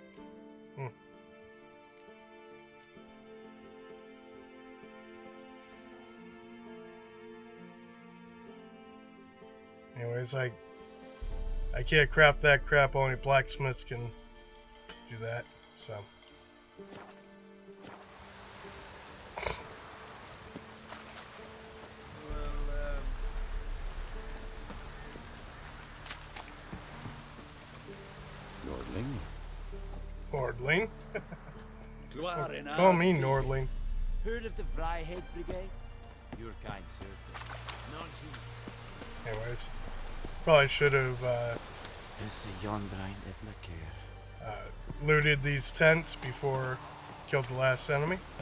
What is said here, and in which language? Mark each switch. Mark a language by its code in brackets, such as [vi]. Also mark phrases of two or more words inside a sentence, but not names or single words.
[en] Anyways, I can't craft that crap. Only blacksmiths can do that. So. Nordling? Nordling? Gloire in Call me Arthur. Nordling. Heard of the Vryheid Brigade? Your kind, sir. Not you. Anyways, probably should have Is yonder ein etna care. looted these tents before killed the last enemy.